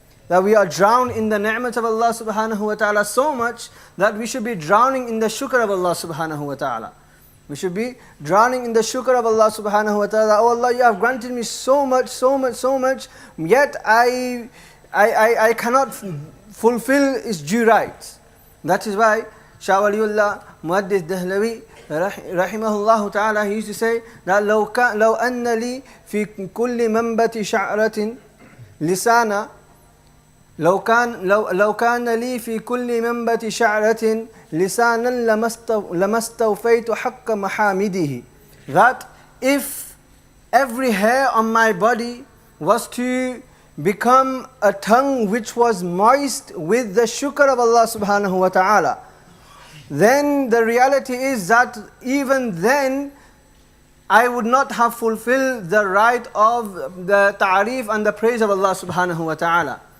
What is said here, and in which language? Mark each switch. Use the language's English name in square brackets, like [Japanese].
[English] That we are drowned in the ni'mat of Allah subhanahu wa ta'ala so much that we should be drowning in the shukr of Allah subhanahu wa ta'ala. We should be drowning in the shukr of Allah subhanahu wa ta'ala. Oh Allah, you have granted me so much, yet I cannot fulfill its due rights. That is why Shah Waliullah Muhaddith Dahlawi rahimahullah ta'ala, he used to say that [Arabic] لو أن لي في كل منبت شعرة لسانا لو كان لي في كل منبت شعرة لسانا لما استوفيت حق محامده. [English] That if every hair on my body was to become a tongue which was moist with the shukr of Allah subhanahu wa ta'ala, then the reality is that even then I would not have fulfilled the right of the ta'arif and the praise of Allah subhanahu wa ta'ala.